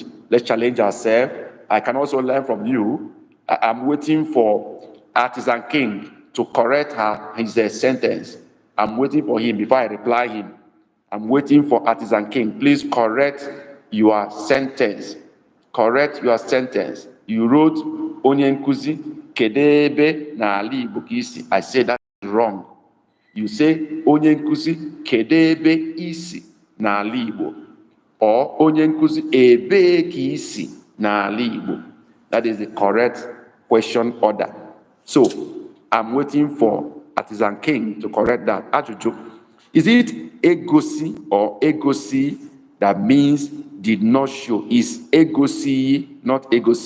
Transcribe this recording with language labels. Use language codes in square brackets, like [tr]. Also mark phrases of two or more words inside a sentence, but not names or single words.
[en] Let's challenge ourselves. I can also learn from you. I'm waiting for Artisan King to correct his sentence. I'm waiting for him before I reply him. I'm waiting for Artisan King. Please correct your sentence. Correct your sentence. You wrote [ig] onye nkuzi kedebe n'ala Igbo ka isi. [en] I say that is wrong. You say [ig] onye nkuzi kedebe isi n'ala Igbo, [en] or [ig] onye nkuzi ebe ka isi n'ala Igbo. [en] That is the correct question order. So I'm waiting for Artisan King to correct that. Ajụjụ. Is it egosi or egosi that means did not show? Is egosi not egosi?